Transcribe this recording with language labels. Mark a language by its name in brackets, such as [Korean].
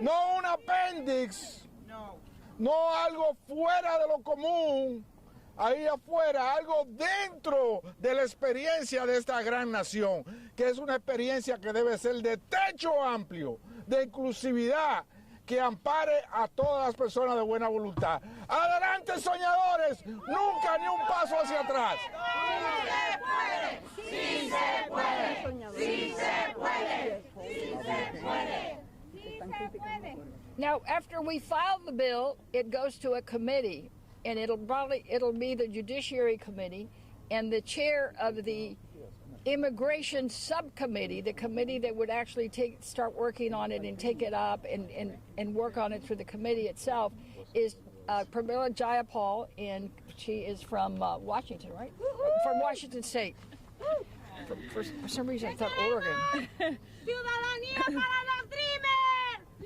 [Spanish] No un apéndice, no algo fuera de lo común, ahí afuera, algo dentro de la experiencia de esta gran nación, que es una experiencia que debe ser de techo amplio, de inclusividad, que ampare a todas las personas de buena voluntad. Adelante, soñadores, nunca ni un paso hacia atrás. Sí se puede, sí se puede, sí se puede, sí se puede. [English] Now, after we file the bill, it goes to a committee, and it'll be the Judiciary Committee, and the chair of the Immigration Subcommittee, the committee that would actually start working on it and take it up and work on it through the committee itself, is Pramila Jayapal, and she is from Washington, right? From Washington State. For some reason, I thought Oregon. [Spanish] Ciudadanía para los dreamers.